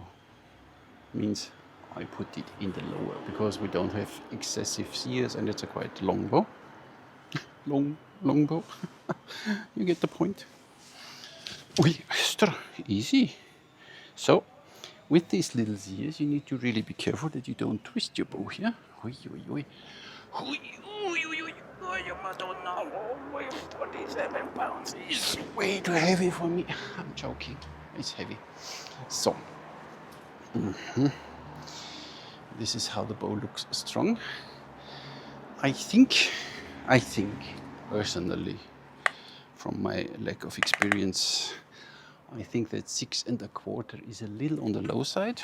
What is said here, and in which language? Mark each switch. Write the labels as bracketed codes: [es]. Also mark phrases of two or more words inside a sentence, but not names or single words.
[en] Means I put it in the lower because we don't have excessive sears and it's a quite long bow. longbow. You get the point. Ui, extra easy. So, with these little ears, you need to really be careful that you don't twist your bow here. Ui, ui, ui. Ui, ui, ui, ui. I don't know. 47 pounds is way too heavy for me. I'm joking. It's heavy. So, this is how the bow looks strong. I think, personally, from my lack of experience, I think that 6 1/4 is a little on the low side.